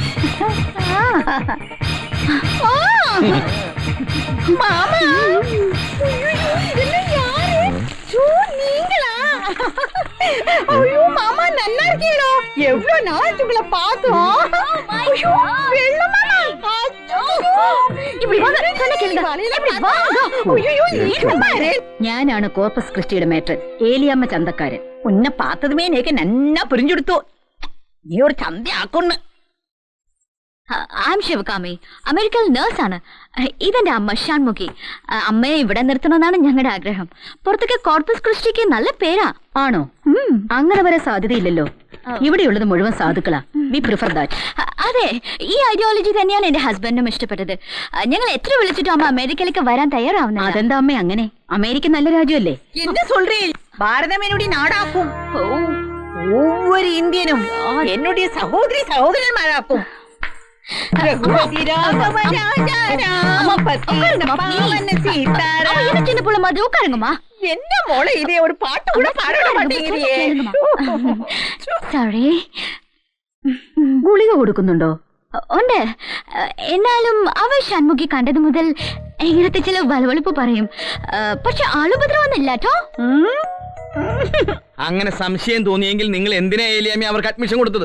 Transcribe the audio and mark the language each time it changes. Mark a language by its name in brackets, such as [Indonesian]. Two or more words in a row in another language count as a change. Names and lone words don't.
[Tamil] மாமா, இதெல்லாம் யாரு? நீங்களா? ஐயோ மாமா, நல்லா இருக்கீங்களோ? எவ்வளவு நாள் உங்களை பார்த்தோம். ஐயோ வெள்ள மாமா. இப்படி வாங்க, சொன்ன கேளுங்க. இப்படி வாங்க. ஐயோ நீங்க பாரு. [Malayalam] ഞാനാണ് കോർപ്പസ് ക്രിസ്റ്റിയുടെ മേട്രൻ, ഏലിയമ്മ ചന്തക്കാരൻ. [Tamil] உன்னை பாத்ததுமே எனக்கு நன்னா புரிஞ்சுடுத்து. [Malayalam] നീ ഒരു ചന്തയാക്കുന്നു. [English] I am [Malayalam] ശിവകാമി, അമേരിക്കയിൽ നേഴ്സാണ്. ഇതെന്റെ അമ്മ ഷാൻമുഖി. അമ്മയെ ഇവിടെ നിർത്തണമെന്നാണ് ഞങ്ങളുടെ ആഗ്രഹം. പുറത്തേക്ക് കോർപ്പസ് ക്രിസ്റ്റിക്ക് നല്ല പേരാ. ആണോ? അങ്ങനെ വരെ സാധ്യതയില്ലല്ലോ. ഇവിടെയുള്ളത് മുഴുവൻ സാധുക്കളാ. [English] we prefer that. [Malayalam] അതെ, ഈ ഐഡിയോളജി തന്നെയാണ് എന്റെ ഹസ്ബൻഡിനും ഇഷ്ടപ്പെട്ടത്. ഞങ്ങൾ എത്ര വിളിച്ചിട്ടും അമ്മ അമേരിക്കയിലേക്ക് വരാൻ തയ്യാറാവുന്നില്ല. അതെന്താ അമ്മ അങ്ങനെ? അമേരിക്ക നല്ല രാജ്യമല്ലേ? [Tamil] என்ன சொல்றீள்? பாரதம் என்னுடைய நாடாக்கும். ஒவ்வொரு இந்தியனும் என்னுடைய சகோதரி சகோதரன்மாராக்கும். சின்ன புள்ள மாதிரி உட்காருங்கம்மா. என்ன மோள இதே ஒரு பாட்டு கூட பாட மாட்டேங்கிறியே. [Malayalam] സോറി. ഗുളിക കൊടുക്കുന്നുണ്ടോ? ഉണ്ട്. എന്നാലും അവ ഷൺമുഖി കണ്ടത് മുതൽ ഇങ്ങനത്തെ ചില വലവളിപ്പ് പറയും. പക്ഷെ ആളുപദ്രവൊന്നുമില്ല കേട്ടോ. അങ്ങനെ സംശയം തോന്നിയെങ്കിൽ നിങ്ങൾ എന്തിനാ ഏലിയാമ്മ അവർക്ക് അഡ്മിഷൻ കൊടുത്തത്?